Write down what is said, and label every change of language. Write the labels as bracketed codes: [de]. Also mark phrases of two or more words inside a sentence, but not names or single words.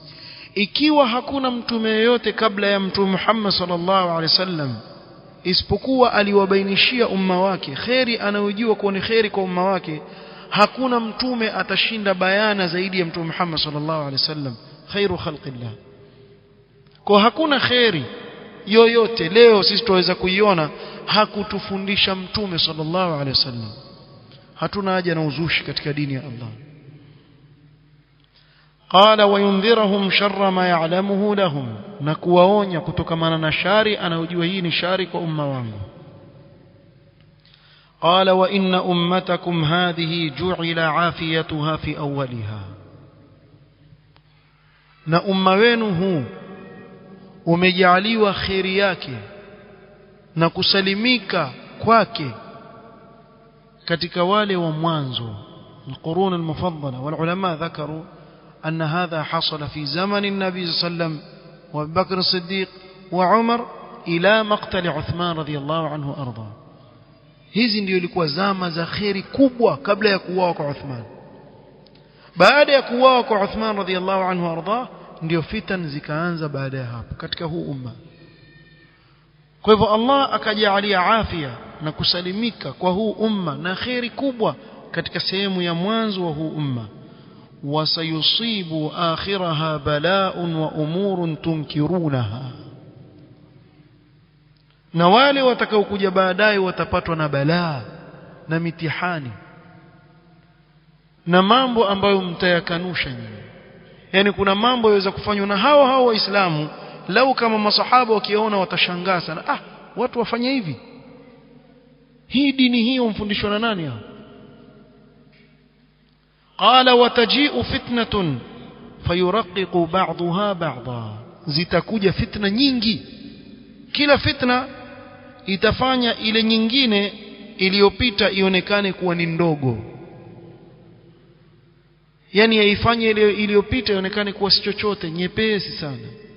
[sw] Ikiwa hakuna mtume yoyote kabla ya Mtume Muhammad [ar] صلى الله عليه وسلم [sw] isipokuwa aliwabainishia umma wake khairi anayojua kuwa ni khairi kwa umma wake, hakuna mtume atashinda bayana zaidi ya Mtume Muhammad [ar] صلى الله عليه وسلم, خير خلق الله. [sw] Kwa hakuna khairi yoyote leo sisi tuweza kuiona hakutufundisha Mtume [ar] صلى الله عليه وسلم. [sw] Hatuna haja na uzushi katika dini ya Allah. [ar] قال وينذرهم شر ما يعلمه لهم, [sw] na kuwaonya kutokamana na shari anayojua hii ni shari kwa umma wangu. [ar] قال وإن أمتكم هذه جعل عافيتها في أولها, [sw] na umma wenu huu umejaliwa khairi yake na kusalimika kwake katika wale wa mwanzo, [ar] القرون المفضلة. والعلماء ذكروا أن هذا حصل في زمن النبي صلى الله عليه وسلم وأبي بكر الصديق وعمر إلى مقتل عثمان رضي الله عنه وأرضاه. [sw] hizi ndio ilikuwa zama za khairi kubwa kabla ya kuuawa kwa Uthman. Baada ya kuuawa kwa Uthman [ar] رضي الله عنه أرضاه, [sw] ndio fitan zikaanza baada ya hapo katika huu umma. Kwa hivyo Allah akajalia afya na kusalimika kwa huu umma na khairi kubwa katika sehemu ya mwanzo wa huu umma. [ar] وسيصيب آخرها بلاء وأمور تنكرونها, [sw] na wale watakaokuja baadaye watapatwa na balaa na mitihani na mambo ambayo mtayakanusha nyinyi. Yani kuna mambo yaweza kufanywa na hao waislamu, lau kama masahaba wakiona watashangaa sana, watu wafanya hivi, hii dini hii umfundishwa na nani hao? [ar] قال وتجيء فتنة فيرقق بعضها بعضا, [sw] zitakuja fitna nyingi kila fitna itafanya ile nyingine iliyopita ionekane kuwa ni ndogo, yani yaifanye ile iliyopita ionekane kuwa si chochote, nyepesi sana.